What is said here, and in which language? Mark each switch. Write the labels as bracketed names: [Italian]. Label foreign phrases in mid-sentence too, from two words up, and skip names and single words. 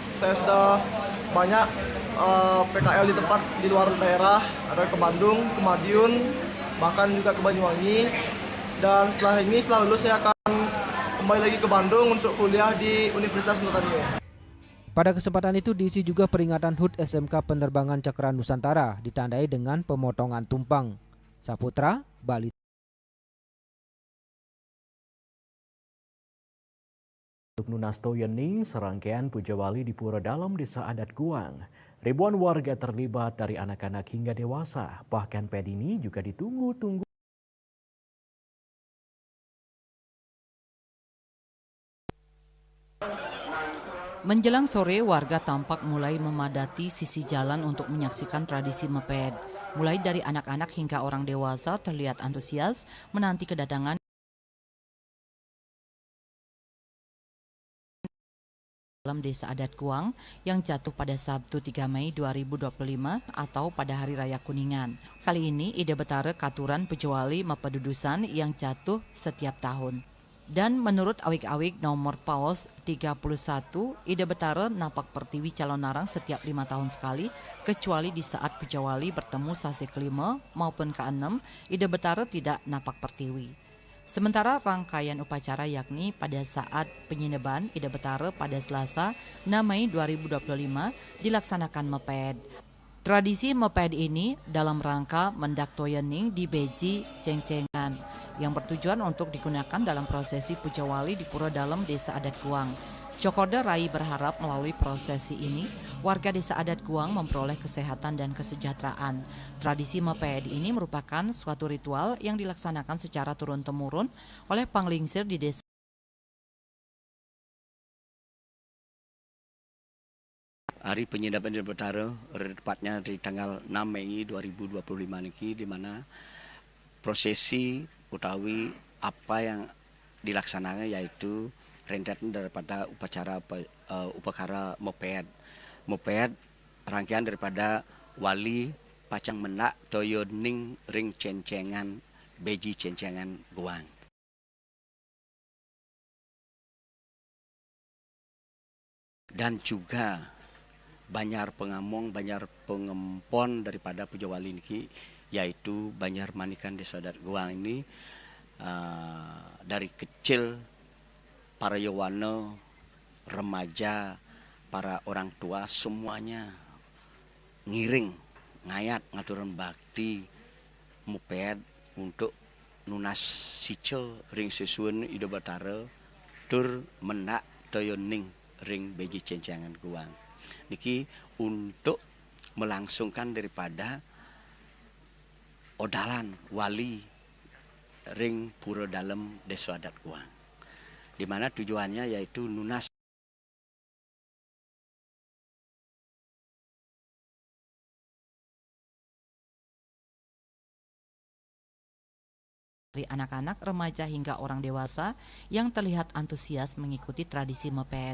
[Indonesian] Saya sudah banyak PKL di tempat di luar daerah, ada ke Bandung, ke Madiun, bahkan juga ke Banyuwangi. Dan setelah lulus saya akan kembali lagi ke Bandung untuk kuliah di Universitas Nusantara. Pada kesempatan itu diisi juga peringatan HUT SMK Penerbangan Cakra Nusantara ditandai dengan pemotongan tumpang. Saputra, Bali. Untuk Nunasto Yening, serangkaian puja wali di Pura Dalam Desa Adat Guang. Ribuan warga terlibat dari anak-anak hingga dewasa. Bahkan ped ini juga ditunggu-tunggu. Menjelang sore, warga tampak mulai memadati sisi jalan untuk menyaksikan tradisi meped. Mulai dari anak-anak hingga orang dewasa terlihat antusias menanti kedatangan dalam Desa Adat Guang yang jatuh pada Sabtu 3 Mei 2025 atau pada Hari Raya Kuningan. Kali ini Ide Betara Katuran Pejawali Mepedudusan yang jatuh setiap tahun. Dan menurut awik-awik nomor paus 31, Ide Betara napak pertiwi calon narang setiap 5 tahun sekali, kecuali di saat Pejawali bertemu sasi kelima maupun ke-6, Ide Betara tidak napak pertiwi. Sementara rangkaian upacara yakni pada saat penyineban Ide Betara pada Selasa 6 Mei 2025 dilaksanakan meped. Tradisi meped ini dalam rangka [Balinese] mendak toyening [Indonesian] di Beji Cengcengan yang bertujuan untuk digunakan dalam prosesi puja wali di Pura Dalam Desa Adat Guang. Cokorda Rai berharap melalui prosesi ini warga Desa Adat Guang memperoleh kesehatan dan kesejahteraan. Tradisi meped ini merupakan suatu ritual yang dilaksanakan secara turun-temurun oleh panglingsir di desa. Hari penyidapan Ide Betara, tepatnya di tanggal 6 Mei 2025 niki, di mana prosesi utawi apa yang dilaksanakan yaitu rentetan daripada upacara moped. Moped rangkaian daripada wali [Balinese] pacang menak toyoning ring cencengan [Indonesian] Beji Cencengan Guang. Dan juga Banyar pengamong, banyar pengempon daripada puja wali niki, yaitu Banyar Manikan Desa Adat Guang ini dari kecil para yawana, remaja, para orang tua semuanya [Balinese] ngiring, ngayat, ngaturan bakti muped [Indonesian] untuk [Balinese] nunas sico ring susun [Indonesian] Ide Betara [Balinese] tur menak toyoning ring [Indonesian] Beji Cencengan Guang. Niki untuk melangsungkan daripada odalan wali ring Pura Dalam Desa Adat Guang, di mana tujuannya yaitu nunas dari anak-anak, remaja hingga orang dewasa yang terlihat antusias mengikuti tradisi meped.